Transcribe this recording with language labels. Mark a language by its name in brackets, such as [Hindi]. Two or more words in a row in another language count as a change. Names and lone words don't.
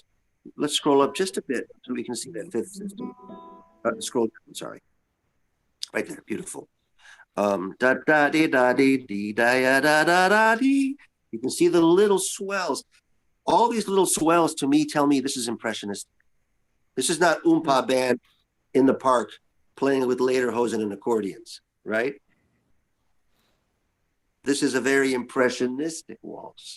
[English] Let's scroll up just a bit so we can see that fifth system. Scroll down, sorry. Right there, beautiful. Da da dee da dee dee da ya da da da dee. You can see the little swells. All these little swells to me tell me this is impressionistic. This is not oompa band in the park playing with lederhosen and accordions, right? This is a very impressionistic waltz.